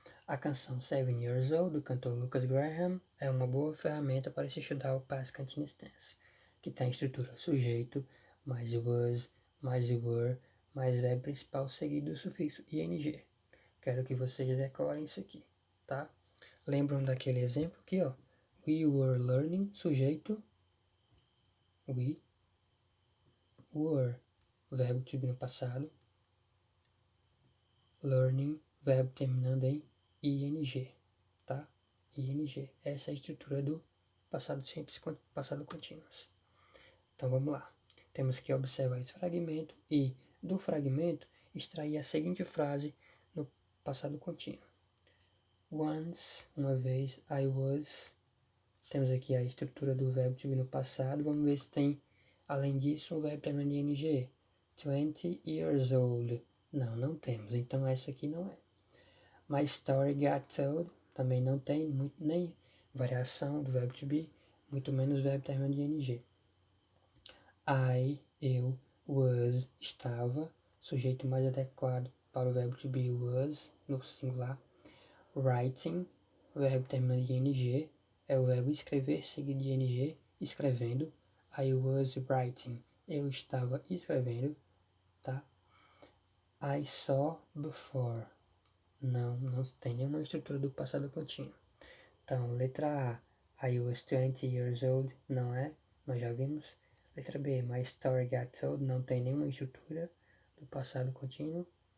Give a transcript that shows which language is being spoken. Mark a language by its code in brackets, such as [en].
[pt] A canção 7 Years Old, do cantor Lucas Graham, é uma boa ferramenta para se estudar o past continuous tense, que tem a estrutura sujeito, mais o was, mais o were, mais o verbo principal seguido do sufixo ing. Quero que vocês decorem isso aqui, tá? Lembram daquele exemplo aqui, ó? [en] We were learning, [pt] sujeito, we were, verbo to be no passado, learning, verbo terminando em ing, tá? ing, essa é a estrutura do passado simples, passado contínuo. Então vamos lá, temos que observar esse fragmento e do fragmento extrair a seguinte frase no passado contínuo. Once, uma vez, [en] I was. [pt] Temos aqui a estrutura do verbo to be no passado. Vamos ver se tem, além disso, um verbo terminando em ing. [en] 20 years old. [pt] Não, não temos. Então essa aqui não é. [en] My story got told. [pt] Também não tem nem variação do verbo to be, muito menos o verbo terminando em ing. Eu, was, estava. Sujeito mais adequado para o verbo to be was, no singular. Writing, verbo terminando em ing, é o verbo escrever seguido de ing, escrevendo. [en] I was writing, [pt] eu estava escrevendo, tá? [en] I saw before, [pt] não tem nenhuma estrutura do passado contínuo. Então, letra A, [en] I was 20 years old, [pt] não é, nós já vimos. Letra B, [en] my story got told, [pt] não tem nenhuma estrutura do passado contínuo.